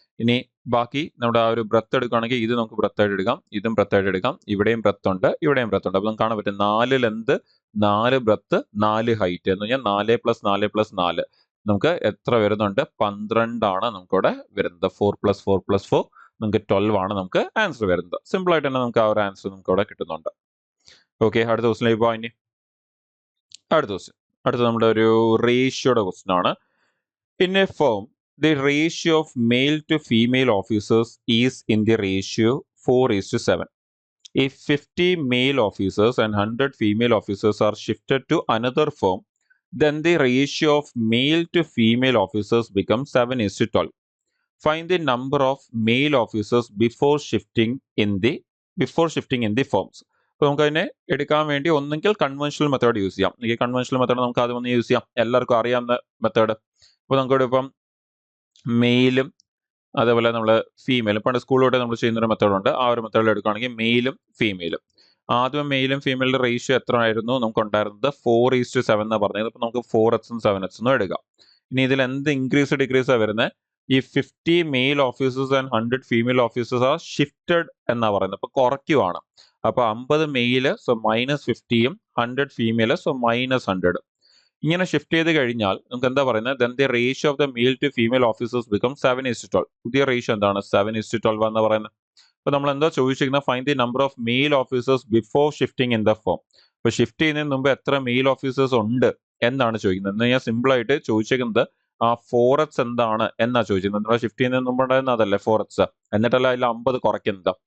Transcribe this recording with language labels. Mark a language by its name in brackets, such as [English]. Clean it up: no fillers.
[Malayalam] ഇനി ബാക്കി നമ്മുടെ ആ ഒരു ബ്രെത്ത് എടുക്കുകയാണെങ്കിൽ ഇത് നമുക്ക് ബ്രെത്ത് ആയിട്ട് എടുക്കാം, ഇതും ബ്രെത്ത് ആയിട്ട് എടുക്കാം, ഇവിടെയും ബ്രെത്ത് ഉണ്ട്, ഇവിടെയും ബ്രെത്ത് ഉണ്ട്. അപ്പൊ നമുക്ക് കാണാൻ പറ്റും 4 ലെന്ത്, 4 ബ്രെത്ത്, 4 ഹൈറ്റ് എന്ന് പറഞ്ഞാൽ 4 + 4 + 4 നമുക്ക് എത്ര വരുന്നുണ്ട്? 12 ആണ് നമുക്കിവിടെ വരുന്നത്. 4 + 4 + 4 നമുക്ക് 12 ആണ് നമുക്ക് ആൻസർ വരുന്നത്. സിമ്പിൾ ആയിട്ട് തന്നെ നമുക്ക് ആ ഒരു ആൻസർ നമുക്ക് ഇവിടെ കിട്ടുന്നുണ്ട്. ഓക്കെ, അടുത്ത ക്വസ്റ്റിലേക്ക് പോവാം. ഇനി അടുത്ത നമ്മുടെ ഒരു റേഷ്യോയുടെ ക്വസ്റ്റ്യൻ ആണ്. [English] In a firm the ratio of male to female officers is in the ratio 4:7. If 50 male officers and 100 female officers are shifted to another firm, then the ratio of male to female officers becomes 7:12. Find the number of male officers before shifting in the firms. [Malayalam] അപ്പോൾ നമുക്ക് അതിനെ എടുക്കാൻ വേണ്ടി ഒന്നെങ്കിൽ conventional method use ചെയ്യാം. ഈ conventional method നമുക്ക് ആദ്യം ഒന്ന് യൂസ് ചെയ്യാം, എല്ലാവർക്കും അറിയാവുന്ന മെത്തേഡ്. അപ്പോൾ നമുക്കിവിടെ ഇപ്പം മെയിലും അതേപോലെ നമ്മൾ ഫീമെയിലും പണ്ട് സ്കൂളിലോട്ട് നമ്മൾ ചെയ്യുന്നൊരു മെത്തേഡുണ്ട്. ആ ഒരു മെത്തേഡിൽ എടുക്കുകയാണെങ്കിൽ മെയിലും ഫീമെയിലും, ആദ്യം മെയിലും ഫീമെയിലിന്റെ റേഷ്യോ എത്ര ആയിരുന്നു നമുക്ക് ഉണ്ടായിരുന്നത്? 4:7 എന്നാണ് പറഞ്ഞത്. അപ്പോൾ നമുക്ക് 4x ഉം 7x ഉം എടുക്കാം. ഇനി ഇതിൽ എന്ത് ഇൻക്രീസ് ഡിക്രീസാണ് വരുന്നത്? ഈ [English] 50 male officers and 100 female officers are shifted [Malayalam] എന്നാണ് പറയുന്നത്. അപ്പോൾ കുറയ്ക്കുവാണ്. അപ്പോൾ 50 മെയില്, സോ -50യും 100 ഫീമെയില്, സോ -100. ഇങ്ങനെ ഷിഫ്റ്റ് ചെയ്ത് കഴിഞ്ഞാൽ നമുക്ക് എന്താ പറയുന്നത്? [English] then the ratio of the male to female officers becomes 7:12. [Malayalam] പുതിയ റേഷ്യോ എന്താണ്? 7:12 എന്ന് പറയുന്നത്. അപ്പോൾ നമ്മൾ എന്താ ചോദിച്ചിരിക്കുന്നത്? [English] Find the number of male officers before shifting in the firm. [Malayalam] അപ്പോൾ ഷിഫ്റ്റ് ചെയ്യുന്നതിന് മുമ്പ് എത്ര മെയിൽ ഓഫീസേഴ്സ് ഉണ്ട് എന്നാണ് ചോദിക്കുന്നത്. എന്ന് കഴിഞ്ഞാൽ സിമ്പിൾ ആയിട്ട് ചോദിച്ചിരിക്കുന്നത് ആ 4x എന്താണ് എന്നാ ചോദിക്കുന്നത്. നമ്മൾ ഷിഫ്റ്റ് ചെയ്യുന്നതിന് മുമ്പ് ഉണ്ടായിരുന്ന അതല്ലേ 4x, എന്നിട്ടല്ല അതിൽ 50 കുറയ്ക്കുന്നത്.